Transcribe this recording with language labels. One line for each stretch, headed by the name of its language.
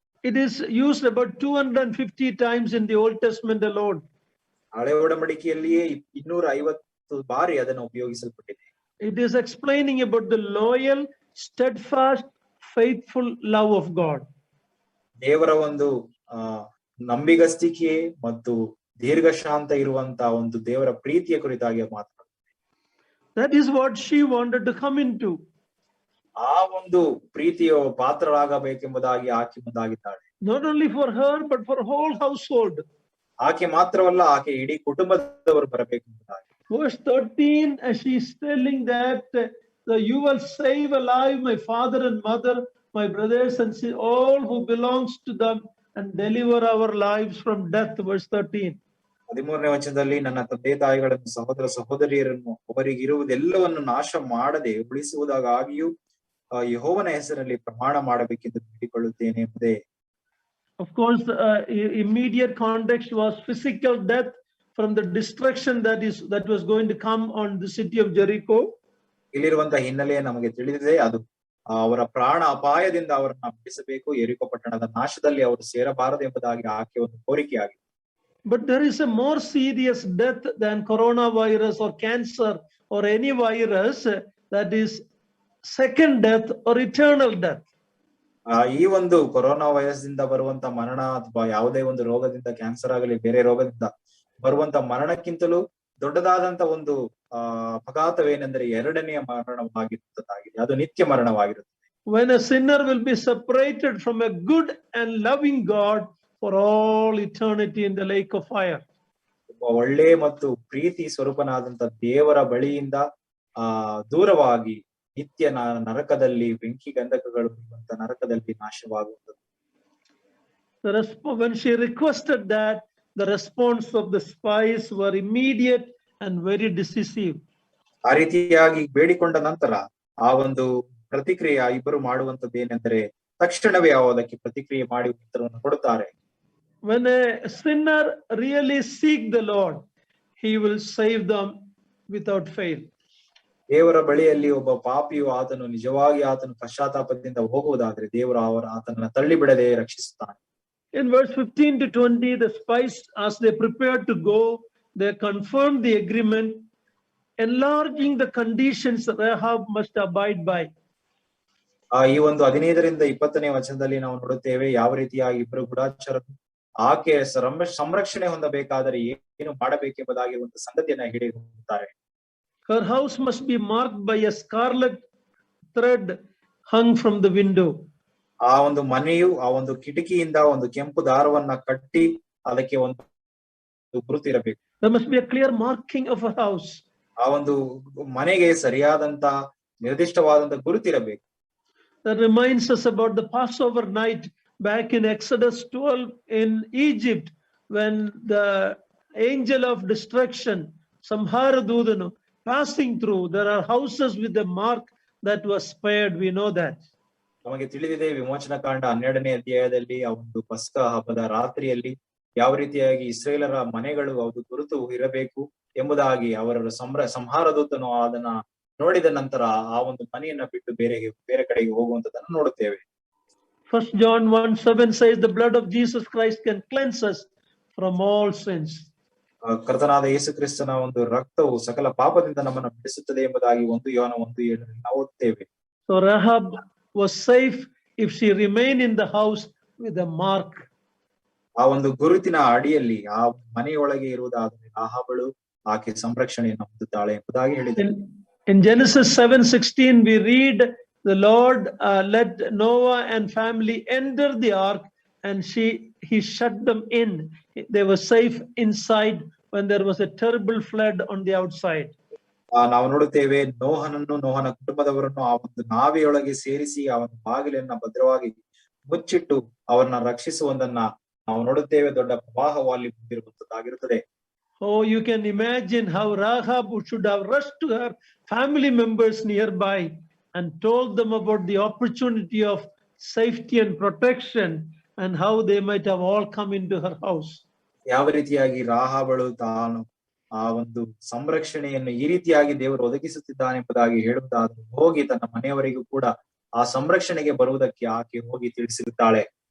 English: It is used about 250 times in the Old Testament alone.
Kannada: ಹಳೆ ಒಡಂಬಡಿಕೆಯಲ್ಲಿಯೇ 250 ಬಾರಿ ಅದನ್ನು ಉಪಯೋಗಿಸಲ್ಪಟ್ಟಿದೆ.
English: It is explaining about the loyal, steadfast, faithful love of God.
Kannada: ದೇವರ ಒಂದು ನಂಬಿಗಸ್ತಿಕೆ ಮತ್ತು ದೀರ್ಘಶಾಂತ ಇರುವಂತ ಒಂದು ದೇವರ ಪ್ರೀತಿಯ ಕುರಿತಾಗಿ ಮಾತನಾಡುತ್ತೆ.
English: That is what she wanted to come into.
Kannada: ಆ ಒಂದು ಪ್ರೀತಿಯ ಪಾತ್ರರಾಗಬೇಕೆಂಬುದಾಗಿ ಆಕೆ ಮುಂದಾಗಿದ್ದಾಳೆ.
English: Not only for her but for whole household.
Kannada: ಆಕೆ ಮಾತ್ರವಲ್ಲ, ಆಕೆ ಇಡೀ ಕುಟುಂಬದವರು ಬರಬೇಕೆಂಬುದಾಗಿ.
English: Verse 13, as she is telling that you will save alive my father and mother, my brothers and sisters, all who belongs to them, and deliver our lives from death. Verse 13.
Kannada: 13ನೇ ವಚನದಲ್ಲಿ, ನನ್ನ ತಂದೆ ತಾಯಿಗಳನ್ನು ಸಹೋದರ ಸಹೋದರಿಯರನ್ನು ಅವರಿಗಿರುವುದೆಲ್ಲವನ್ನು ನಾಶ ಮಾಡದೆ ಉಳಿಸುವುದಾಗಿಯೂ ಯೆಹೋವನ ಹೆಸರಲ್ಲಿ ಪ್ರಮಾಣ ಮಾಡಬೇಕೆಂದು ಬೇಡಿಕೊಳ್ಳುತ್ತೇನೆ ಎಂಬುದೇ.
English: Of course, immediate context was physical death from the destruction that was going to come on the city of Jericho.
Kannada: ಇಲ್ಲಿರುವಂತಹ ಹಿನ್ನೆಲೆ ನಮಗೆ ತಿಳಿದಿದೆ. ಅದು ಅವರ ಪ್ರಾಣ ಅಪಾಯದಿಂದ ಅವರನ್ನ ಬಿಡಿಸಬೇಕು, ಯೆರಿಕೋ ಪಟ್ಟಣದ ನಾಶದಲ್ಲಿ ಅವರು ಸೇರಬಾರದು ಎಂಬುದಾಗಿ ಆಕೆ ಒಂದು ಕೋರಿಕೆಯಾಗಿದೆ.
English: But there is a more serious death than coronavirus or cancer or any virus, that is second death or eternal death.
Kannada: ಈ ಒಂದು ಕೊರೋನಾ ವೈರಸ್ ದಿಂದ ಬರುವಂತ ಮರಣ ಅಥವಾ ಯಾವುದೇ ಒಂದು ರೋಗದಿಂದ, ಕ್ಯಾನ್ಸರ್ ಆಗಲಿ ಬೇರೆ ರೋಗದಿಂದ ಬರುವಂತ ಮರಣಕ್ಕಿಂತಲೂ ದೊಡ್ಡದಾದಂತ ಒಂದು ಅಪಘಾತವೇನೆಂದರೆ ಎರಡನೆಯ ಮರಣವಾಗಿರುತ್ತದಾಗಿದೆ. ಅದು ನಿತ್ಯ ಮರಣವಾಗಿರುತ್ತೆ.
English: When a sinner will be separated from a good and loving God for all eternity in the lake of fire.
Kannada: ಒಳ್ಳೆ ಮತ್ತು ಪ್ರೀತಿ ಸ್ವರೂಪನಾದಂತ ದೇವರ ಬಳಿಯಿಂದ ದೂರವಾಗಿ ನಿತ್ಯ ನರಕದಲ್ಲಿ, ಬೆಂಕಿ ಗಂಧಕಗಳು ಇರುವಂತ ನರಕದಲ್ಲಿ ನಾಶವಾಗುತ್ತದೆ.
English: When she requested that, the response of the spies were immediate and very decisive.
Kannada: ಆ ರೀತಿಯಾಗಿ ಬೇಡಿಕೊಂಡ ನಂತರ ಆ ಒಂದು ಪ್ರತಿಕ್ರಿಯೆ ಇಬ್ಬರು ಮಾಡುವಂತದ್ದೇನೆಂದರೆ ತಕ್ಷಣವೇ ಅದಕ್ಕೆ ಪ್ರತಿಕ್ರಿಯೆ ಮಾಡಿ ಉತ್ತರವನ್ನು ಕೊಡುತ್ತಾರೆ.
English: When a sinner really seek the Lord, he will save them without fail.
Kannada: ದೇವರ ಬಳಿಯಲ್ಲಿ ಒಬ್ಬ ಪಾಪಿಯು ಆತನು ನಿಜವಾಗಿ ಆತನು ಪಶ್ಚಾತ್ತಾಪದಿಂದ ಹೋಗುವುದಾದ್ರೆ ದೇವರು ಆತನನ್ನ ತಳ್ಳಿ ಬಿಡದೆ ರಕ್ಷಿಸುತ್ತಾನೆ.
English: In verse 15 to 20, the spies, as they prepared to go, they confirmed the agreement, enlarging the conditions Rahab must abide by.
Kannada: ಈ ಒಂದು 15ರಿಂದ 20ನೇ ವಚನದಲ್ಲಿ ನಾವು ನೋಡುತ್ತೇವೆ ಯಾವ ರೀತಿಯಾಗಿ ಇಬ್ಬರು ಗೂಢಚಾರರು ಆಕೆ ಸಂರಕ್ಷಣೆ ಹೊಂದಬೇಕಾದರೆ ಏನು ಮಾಡಬೇಕೆಂಬುದಾಗಿ ಒಂದು ಸಂಗತಿಯನ್ನ ಹಿಡಿದುಕೊಳ್ಳುತ್ತಾರೆ.
English: Her house must be marked by a scarlet thread hung from the window.
Kannada: ಆ ಒಂದು ಮನೆಯು ಆ ಒಂದು ಕಿಟಕಿಯಿಂದ ಒಂದು ಕೆಂಪು ದಾರವನ್ನ ಕಟ್ಟಿ ಅದಕ್ಕೆ ಒಂದು ಗುರುತಿರಬೇಕು.
English: There must be a clear marking of a house.
Kannada: ಆ ಒಂದು ಮನೆಗೆ ಸರಿಯಾದಂತ ನಿರ್ದಿಷ್ಟವಾದಂತ ಗುರುತಿರಬೇಕು.
English: That reminds us about the Passover night back in Exodus 12 in Egypt, when the angel of destruction, Samharadudanu, passing through, there are houses with a mark that was spared. We know that.
Kannada: ನಮಗೆ ತಿಳಿದಿದೆ ವಿಮೋಚನ ಕಾಂಡ 12ನೇ ಅಧ್ಯಾಯದಲ್ಲಿ ಆ ಒಂದು ಪಸ್ಕ ಹಬ್ಬದ ರಾತ್ರಿಯಲ್ಲಿ ಯಾವ ರೀತಿಯಾಗಿ ಇಸ್ರೇಲರ ಮನೆಗಳು ಅದು ಗುರುತು ಇರಬೇಕು ಎಂಬುದಾಗಿ ಅವರ ಸಂಹಾರ ದೂತನು ಅದನ್ನ ನೋಡಿದ ನಂತರ ಆ ಒಂದು ಮನೆಯನ್ನ ಬಿಟ್ಟು ಬೇರೆ ಕಡೆಗೆ ಹೋಗುವಂತದನ್ನು ನೋಡುತ್ತೇವೆ.
English: 1 John 1:7 says the blood of Jesus Christ can cleanse us from all sins.
Kannada: ಕರ್ತನಾದ ಯೇಸು ಕ್ರಿಸ್ತನ ಒಂದು ರಕ್ತವು ಸಕಲ ಪಾಪದಿಂದ ನಮ್ಮನ್ನು ಬಿಡಿಸುತ್ತದೆ ಎಂಬುದಾಗಿ 1 ಯೋಹಾನ 1:7 ನಾವು ಓದುತ್ತೇವೆ.
English: So Rahab was safe if she remained in the house with a mark.
Kannada: ಆ ಒಂದು ಗುರುತಿನ ಅಡಿಯಲ್ಲಿ ಆ ಮನೆಯೊಳಗೆ ಇರುವುದಾದರೆ ರಾಹಾಬಳು ಆಕೆ ಸಂರಕ್ಷಣೆಯನ್ನು ಹೊಂದುತ್ತಾಳೆ ಎಂಬುದಾಗಿ ಹೇಳಿದೆ.
English: In Genesis 7:16 we read the Lord let Noah and family enter the ark and he shut them in. They were safe inside when there was a terrible flood on the outside.
Kannada: ನಾವು ನೋಡುತ್ತೇವೆ ನೋಹನ ಕುಟುಂಬದವರನ್ನು ಆ ಒಂದು ನಾವೆಯೊಳಗೆ ಸೇರಿಸಿ ಆ ಒಂದು ಬಾಗಿಲನ್ನ ಭದ್ರವಾಗಿ ಮುಚ್ಚಿಟ್ಟು ಅವರನ್ನ ರಕ್ಷಿಸುವುದನ್ನ ನಾವು ನೋಡುತ್ತೇವೆ. ದೊಡ್ಡ ಪ್ರವಾಹವಾಗಿ ಬಂದಿರುವಂತದ್ದಾಗಿರುತ್ತದೆ.
English: Oh, you can imagine how Rahab should have rushed to her family members nearby and told them about the opportunity of safety and protection and how they might have all come into her house.
Kannada: ಯಾವ ರೀತಿಯಾಗಿ ರಾಹಾಬಳು ತಾನು ಆ ಒಂದು ಸಂರಕ್ಷಣೆಯನ್ನು ಈ ರೀತಿಯಾಗಿ ದೇವರು ಒದಗಿಸುತ್ತಿದ್ದಾನೆ ಎಂಬುದಾಗಿ ಹೇಳುವುದಾದ್ರೆ ಹೋಗಿ ತನ್ನ ಮನೆಯವರಿಗೂ ಕೂಡ ಆ ಸಂರಕ್ಷಣೆಗೆ ಬರುವುದಕ್ಕೆ ಆಕೆ ಹೋಗಿ ತಿಳಿಸಿರುತ್ತಾಳೆ.